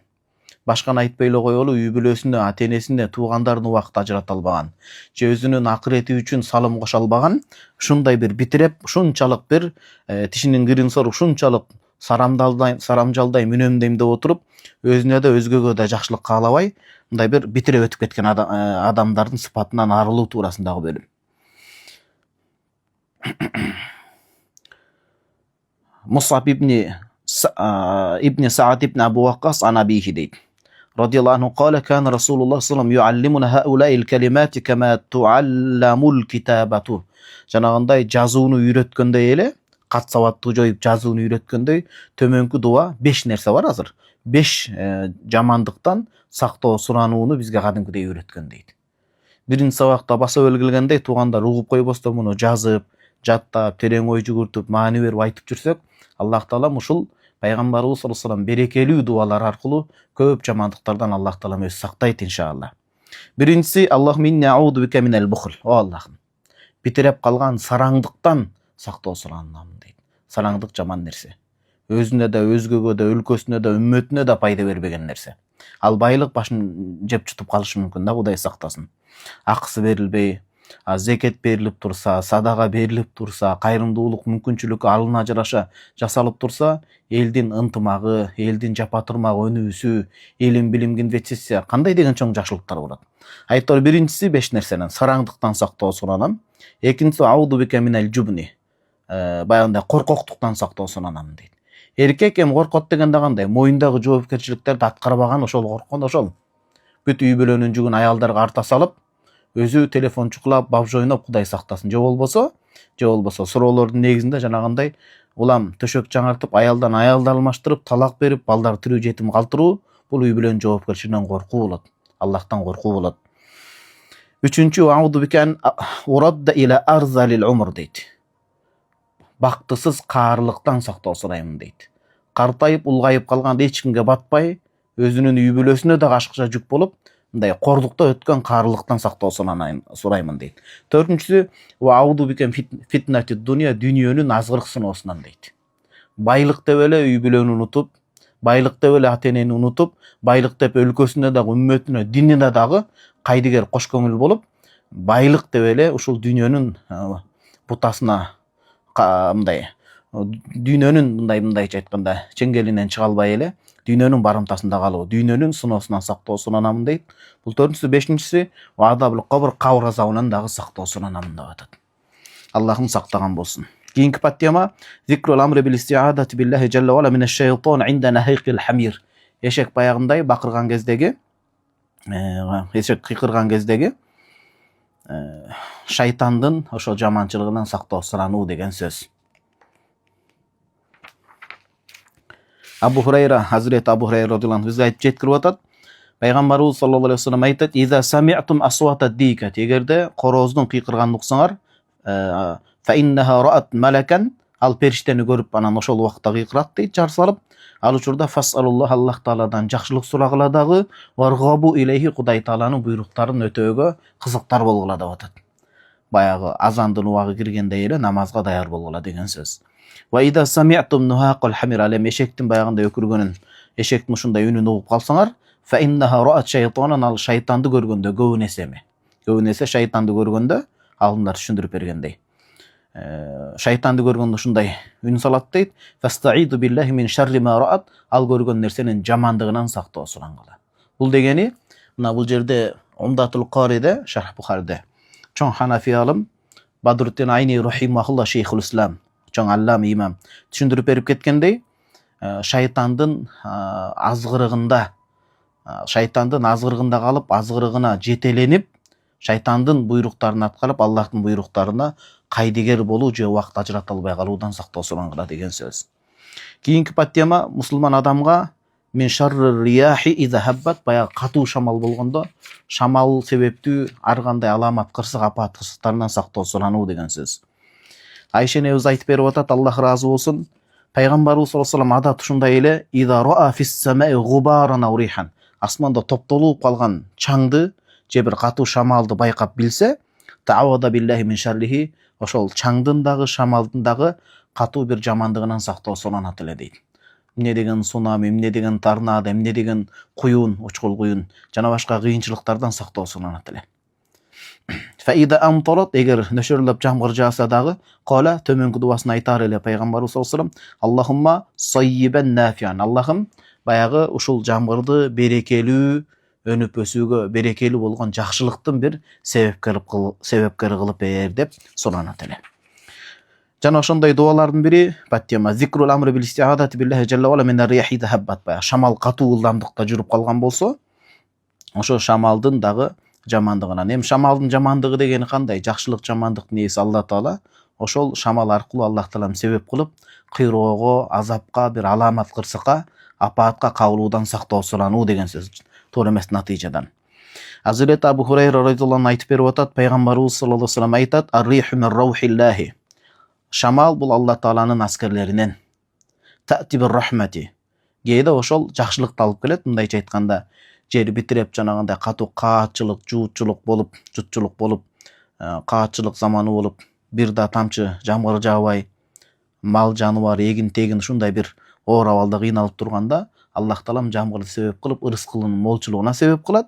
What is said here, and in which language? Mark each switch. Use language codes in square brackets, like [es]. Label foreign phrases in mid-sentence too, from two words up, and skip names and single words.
[ky] Башканы айтпай эле коелу, үй бүлөсүнө, ата-энесине, туугандарына убакыт ажырата албаган, же өзүнүн акырети үчүн салым кошо албаган, ушундай бир битиреп, ушунчалык бир тишинин кирин соруп, ушунчалык сарамжалдай мүнөмдөйм деп отуруп, өзүнө да өзгөгө да жакшылык каалабай, мындай бир битире өтүп кеткен адамдардын сыпатынан арылуу туурасындагы бөлүм. Мусаб ибн Саад ибн Абу Ваккас [ar] عن أبيه [ky] дейт. [ar] رضي الله عنه قال كان رسول الله صلى الله عليه وسلم يعلمنا هؤلاء الكلمات كما تعلم الكتابة. [ky] Жанагындай жазууну үйрөткөндөй эле, кат сабатты жоюп жазууну үйрөткөндөй төмөнкү дуа 5 нерсе бар азыр. 5 жамандыктан сактоо суранууну бизге кадимкидей үйрөткөн дейт. Биринчи сабакта баса белгилегендей туугандар угуп койбостон муну жазып, жаттап, терең ой жүгүртүп, маани берип айтып жүрсөк, Аллах Таалам ушул пайгамбарыбыз [ar] صلى الله عليه وسلم [ky] берекелүү дуалар аркылуу көп жамандыктардан Аллах Таалам өзү сактайт иншалла. [ar] Биринчиси اللهم إني أعوذ بك من البخل. [ky] О Аллахым, битиреп калган сараңдыктан сактоо суранам дейт. Сараңдык жаман нерсе. Өзүнө да, өзгөгө да, өлкөсүнө да, үммөтүнө да пайда бербеген нерсе. Ал байлык башын жеп чутуп калышы мүмкүн да, Кудай сактасын. Акысы берилбей, зекет берилип турса, садага берилип турса, кайрымдуулук мүмкүнчүлүккө алына жараша жасалып турса, элдин ынтымагы, элдин жапа турмагы өнүүсү, илим билимге инвестиция кандай деген чоң жакшылыктар болот. Айтор биринчиси 5 нерсенен сараңдыктан сактоо суранам. [ar] Экинчиси أعوذ بك من الجبن. [ky] Баягындай коркоктуктан сактоо суранам дейт. Эркек эми коркот дегенде кандай? Моюндагы жоопкерчиликтерди аткарбаган ошол корккон ошол. Бүт үй бүлөнүн жүгүн аялдарга арта салып, өзү телефон чукулап, бабж ойноп Кудай сактасын. Же болбосо суроолордун негизинде жанагындай улам төшөк жаңартып, аялдан аялды алмаштырып, талак берип, балдар тирүү жетим калтыруу, бул үй бүлөнүн жоопкерчилигинен коркуу болот. Аллахтан коркуу болот. Үчүнчү [ar] أعوذ بك أن أرد إلى أرذل العمر дейт. [ky] Бактысыз каарлыктан сактоо сураймын дейт. Картайып, улгайып калганда эч кимге батпай, өзүнүн үй бүлөсүнө да кашыкча жүк болуп, мындай корлукта өткөн каарлыктан сактоо сураймын дейт. [ar] Төртүнчүсү وأعوذ بك من فتنة الدنيا, [ky] дүйнөнүн азгырык сыноосунан дейт. Байлык деп эле үй бүлөнү унутуп, байлык деп эле ата-энени унутуп, байлык деп өлкөсүнө дагы, үммөтүнө, динине дагы кайдыгер кош көңүл болуп, байлык деп эле ушул дүйнөнүн бутасына мындай дүйнөнүн мындайча айтканда чеңгелинен чыга албай эле дүйнөнүн барымтасында калуу, дүйнөнүн сыноосунан сактоо суранамын дейт. Бул төртүнчүсү. Бешинчиси [ar] عذاب القبر, [ky] кабыр азабынан дагы сактоо суранамын деп атат. Аллахым сактаган болсун. Кийинки подтема [ar] ذكر الأمر بالاستعاذة بالله جل وعلا من الشيطان عند نهيق الحمار. [ky] Эшек баягындай бакырган кездеги, эшек кыйкырган кездеги шайтандын ошо жаманчылыгынан сактоо сурануу деген сөз. Абу Хурайра, Хазрет Абу Хурайра [ar] رضي الله عنه [ky] бизге айтып жеткирип атат. Пайгамбарыбыз [ar] صلى الله عليه وسلم [ky] айтат: [ar] "إذا سمعتم أصوات الديكة", [ky] эгерде корооздун кыйкырганын уксаңар, [ar] فإنها رأت ملكا, [ky] ал периштени көрүп анан ошол убакта кыйкырат дейт, жар салып. Ал учурда фасалуллах, Аллах Тааладан жакшылык сурагыла дагы, [ar] وارغبوا إليه, [ky] Кудай Тааланын буйруктарын өтөөгө кызыктар болгула деп атат. Баягы азандын убагы киргендей эле намазга даяр болгула деген сөз. [ar] وإذا سمعتم نهاق الحمار, [ky] ал эшектин баягындай өкүргөнүн, эшектин ушундай үнүн угуп калсаңар, [ar] فإنها رأت شيطانا, [ky] ал шайтанды көргөндө, көбүн эсе шайтанды көргөндө, алдындар түшүндүрүп бергендей. Шайтанды көргөндө ушундай үн салат дейт. [ar] فاستعيذوا بالله من شر ما رأت, [ky] ал көргөн нерсенин жамандыгынан сактоо сурангыла. Бул дегени, мына бул жерде Умдатул Кариде, Шарх Бухариде чоң Ханафи алым Бадруттин Айни рахимахулла, [ar] شيخ الإسلام, [ky] чоң аллам имам түшүндүрүп берип кеткендей, шайтандын азгырыгында калып, азгырыгына жетеленип, шайтандын буйруктарын аткарып, Аллахтын буйруктарына кайдыгер болуу же убакыт ажырата албай калуудан сактоосуна деген сөз. Кийинки подтема мусулман адамга [ar] من شر الرياح إذا هبت, [ky] баягы катуу шамал болгондо, шамал себептүү ар кандай аламат кырсык апат кырсыктарынан сактоо сурануу деген сөз. Айша энебиз айтып берип атат, Аллах ыраазы болсун. Пайгамбарыбыз [ar] صلى الله عليه وسلم [ky] ада тушундай эле [ar] إذا رأى في السماء غبارا أو ريحا, [ky] асманда топтолуп калган чаңды же бир катуу шамалды байкап билсе, [ar] تعوذ بالله من شره, [ky] ошол чаңдын дагы шамалдын дагы катуу бир жамандыгынан сактоо суранат эле дейт. Эмне деген цунами, эмне деген торнадо, эмне деген куюн, учкул куюн жана башка кыйынчылыктардан сактоо суранат эле. [ar] فإذا أمطرت, [ky] эгер нөшөрлөп жамгыр жааса дагы, кала төмөнкү дуасын айтар эле пайгамбарыбыз [ar] صلى الله عليه وسلم اللهم صيبا نافعا, [ky] Аллахым баягы ушул жамгырды берекелүү, өнүп өсүүгө берекелүү болгон жакшылыктын бир себепкери кылып бер деп суранат эле. Жана ошондой дуалардын бири подтема [ar] ذكر الأمر بالاستعاذة بالله جل وعلا من رياح هبت, [ky] баягы шамал катуу ылдамдыкта жүрүп калган болсо, ошо шамалдын дагы жамандыгынан. Эми шамалдын жамандыгы дегени кандай? Жакшылык жамандыктын ээси Алла Таала ошол шамал аркылуу Аллах Таалам себеп кылып, кыйроого, азапка, бир аламат кырсыкка, апаатка кабылуудан сактоо сурануу деген сөз. Туура эмес натыйжадан. Азирет Абу Хурайра [ar] رضي الله عنه [ky] айтып берип атат, пайгамбарыбыз [ar] صلى الله عليه وسلم [ky] айтат: [ar] "الريح من روح الله", [ky] шамал бул Алла Тааланын аскерлеринен. [ar] "تأتي بالرحمة", [ky] кээде ошол жакшылыкты алып келет. Мындайча айтканда, жер битиреп жанагындай катуу каатчылык, жутчулук болуп, каатчылык заманы болуп, бир да тамчы жамгыр жаабай, мал жаныбар, эгин тегин ушундай бир оор абалда кыйналып турганда, Аллах Таалам жамгырды себеп кылып, ырыскынын молчулугуна себеп кылат.